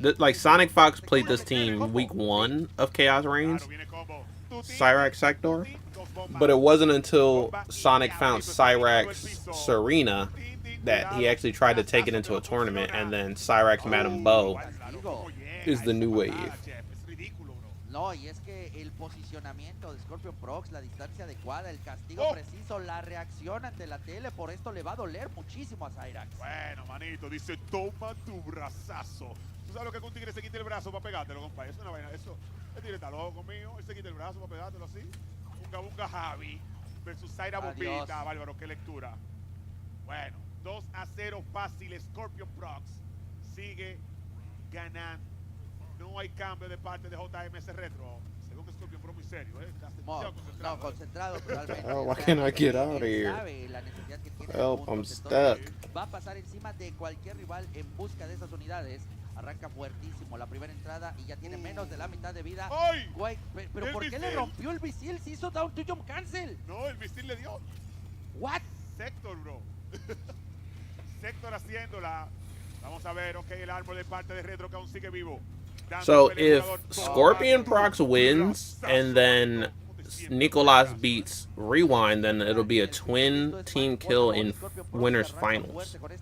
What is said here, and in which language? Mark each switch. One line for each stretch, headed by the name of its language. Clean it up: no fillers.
English: Like, Sonic Fox played this team week 1 of Chaos Reigns, Cyrax Sector, but it wasn't until Sonic found Cyrax Serena that he actually tried to take it into a tournament, and then Cyrax Madame Bo is the new wave.
Spanish: No, y es que el posicionamiento de ScorpionProcs, la distancia adecuada, el castigo preciso, la reacción ante la tele, por esto le va a doler muchísimo a Cyrax. Bueno, manito, dice, toma tu brazazo. ¿Tú sabes lo que un tigre se quita el brazo para pegártelo, compadre? Eso es una vaina, eso. El tigre está loco conmigo, él se quita el brazo para pegártelo así. Bunga Javi versus Zaira Bombita, bárbaro, qué lectura. Bueno, 2-0 fácil, ScorpionProcs sigue ganando. No hay cambio de parte de JMS Retro. Según ScorpionProcs muy serio, No, concentrado totalmente.
English: Oh, why can't I get out of here? Help, I'm stuck.
Spanish: Va a pasar encima de cualquier rival en busca de esas unidades. Arranca fuertísimo la primera entrada y ya tiene menos de la mitad de vida. ¡Ay! Güey, pero ¿por qué le rompió el misil? Se hizo down to jump cancel. No, el misil le dio.
English: What?
Spanish: Sector, bro. Sector haciéndola. Vamos a ver, ok, el árbol de parte de Retro que aún sigue vivo.
English: So if ScorpionProcs wins and then Nicolas beats Rewind, then it'll be a twin team kill in winners finals.